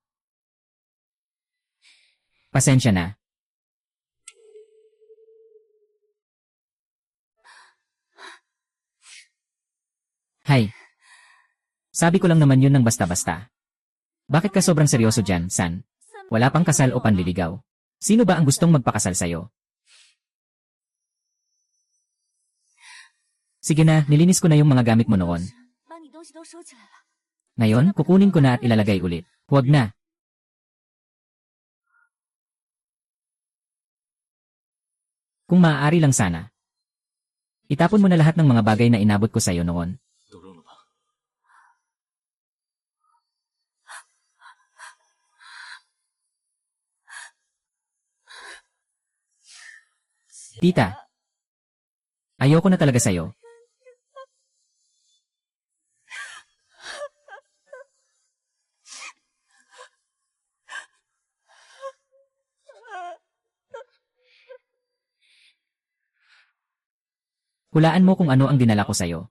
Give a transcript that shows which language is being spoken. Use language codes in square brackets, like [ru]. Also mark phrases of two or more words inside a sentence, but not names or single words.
[tl] Pasensya na. Hay. Sabi ko lang naman yun ng basta-basta. Bakit ka sobrang seryoso dyan, San? Wala pang kasal o panliligaw. Sino ba ang gustong magpakasal sa'yo? Sige na, nilinis ko na yung mga gamit mo noon. [zh] 把你东西都收起来了。 [tl] Ngayon, kukunin ko na at ilalagay ulit. Huwag na. Kung maaari lang sana. Itapon mo na lahat ng mga bagay na inabot ko sa'yo noon. [zh] 都扔了吧。 [tl] Tita. Ayoko na talaga sa'yo. Hulaan mo kung ano ang dinala ko sa'yo.